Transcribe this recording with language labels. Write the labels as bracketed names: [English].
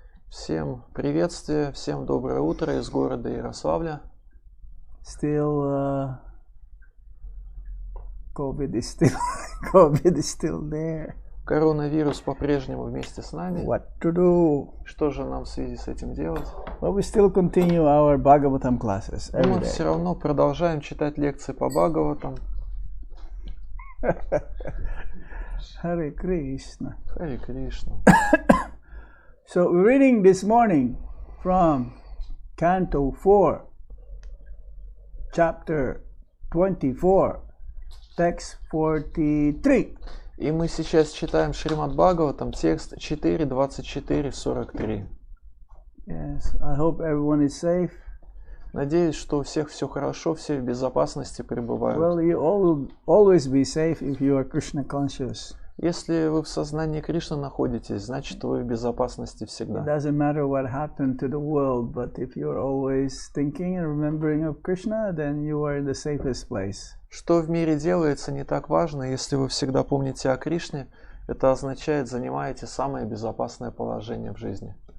[Russian] Всем приветствие, всем доброе утро из города Ярославля. [English] Still, COVID is still there. [Russian] Коронавирус по-прежнему вместе с нами. [English] What to do? [Russian] Что же нам в связи с этим делать? [English] But we still continue our Bhagavatam classes every [Russian] Мы [English] day. [Russian] все равно продолжаем читать лекции по Бхагаватам. [English] Hare Krishna. [Russian] Харе Кришна. [English] So we're reading this morning from Canto 4, Chapter 24, Text 43. [Russian] И мы сейчас читаем Шримад Бхагаватам, текст 4.24.43. [English] Yes, I hope everyone is safe. [Russian] Надеюсь, что у всех все хорошо, все в безопасности пребывают. [English] Well, you all will always be safe if you are Krishna conscious. [Russian] Если вы в сознании Кришны находитесь, значит вы в безопасности [English] It [Russian] всегда. [English] doesn't matter what happened to the world, but if you're always thinking and remembering of Krishna, then you are in the safest place. [Russian] Что в мире делается, не так важно. Если вы всегда помните о Кришне, это означает, занимаете самое безопасное положение в жизни.